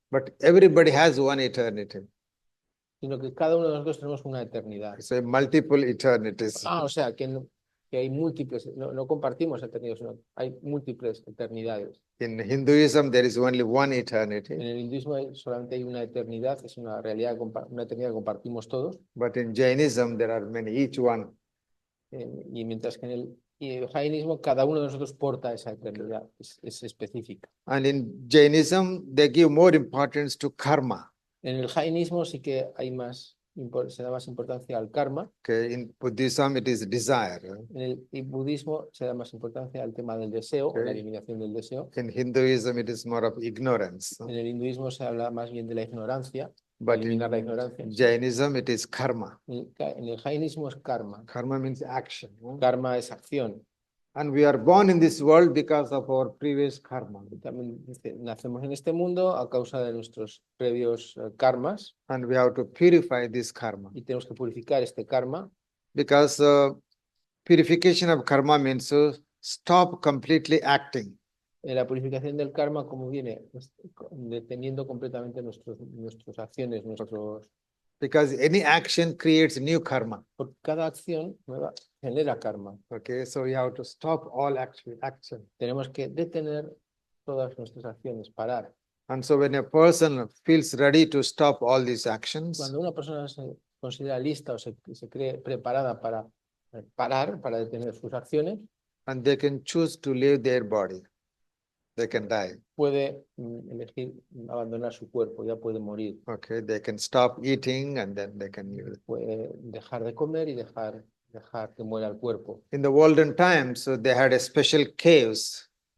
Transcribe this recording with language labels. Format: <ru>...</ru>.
<en>but everybody has one eternity.</en> <es>sino que cada uno de nosotros tenemos una eternidad.</es> <en>So multiple eternities.</en> <es>O sea, que hay múltiples, no compartimos eternidades, sino hay múltiples eternidades.</es> <en>In Hinduism, there is only one eternity,</en> <es>En el hinduismo solamente hay una eternidad, es una realidad, una eternidad que compartimos todos,</es> <en>but in Jainism, there are many, each one.</en> <es>y mientras que en el jainismo cada uno de nosotros porta esa eternidad, es específica.</es> <en>And in Jainism, they give more importance to karma.</en> <es>En el jainismo sí que se da más importancia al karma.</es> <en>Okay, in Buddhism, it is desire.</en> <es>En el budismo se da más importancia al tema del deseo, o la</es> <en>Okay.</en> <es>eliminación del deseo.</es> <en>In Hinduism, it is more of ignorance.</en> <es>En el hinduismo se habla más bien de la ignorancia,</es> <en>But</en> <es>eliminar la</es> <en>in</en> <es>ignorancia.</es> <en>Jainism, it is karma.</en> <es>En el jainismo es karma.</es> <en>Karma means action.</en> <es>Karma es acción.</es> <en>And we are born in this world because of our previous karma.</en> <es>También dice, nacemos en este mundo a causa de nuestros previos karmas</es> <en>And we have to purify this karma.</en> <es>y tenemos que purificar este karma,</es> <en>Because purification of karma means to stop completely acting.</en> <es>La purificación del karma, como viene, deteniendo completamente nuestras acciones,</es> <en>Because any action creates new karma.</en> <es>Porque cada acción nueva genera karma.</es> <en>Okay, so we have to stop all action.</en> <es>Tenemos que detener todas nuestras acciones, parar.</es> <en>And so when a person feels ready to stop all these actions,</en> <es>Cuando una persona se considera lista o se cree preparada para parar, para detener sus acciones,</es> <en>and they can choose to leave their body, they can die.</en> <es>puede elegir abandonar su cuerpo, ya puede morir.</es> <en>Okay, they can stop eating and then they can leave.</en> <es>Puede dejar de comer y dejar que muera el cuerpo.</es> <en>In the olden times, so they had a special caves.</en>